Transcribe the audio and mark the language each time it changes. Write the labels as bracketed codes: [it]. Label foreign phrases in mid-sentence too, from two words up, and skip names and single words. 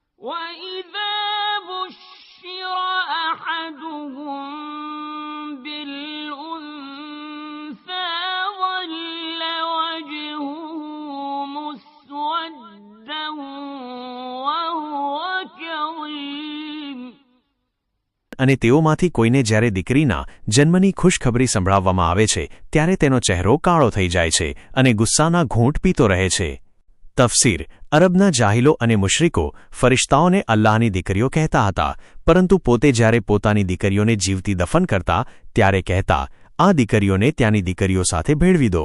[ar] وَإِذَا بُشِّرَ أَحَدُهُم بِالْأُنثَىٰ ظَلَّ وَجْهُهُ مُسْوَدًّا وَهُوَ كَظِيمٌ. [gu] અને તેઓમાંથી કોઈને જ્યારે દીકરીના જન્મની ખુશખબરી સંભળાવવામાં આવે છે ત્યારે તેનો ચહેરો કાળો થઈ જાય છે અને ગુસ્સાના ઘૂંટ પીતો રહે છે. તફસીર: અરબના જાહિલો અને મુશરિકો ફરિશ્તાઓને અલ્લાહની દીકરીઓ કહેતા હતા, પરંતુ પોતે જ્યારે પોતાની દીકરીઓને જીવતી દફન કરતા ત્યારે કહેતા, આ દીકરીઓને ત્યાંની દીકરીઓ સાથે ભેળવી દો.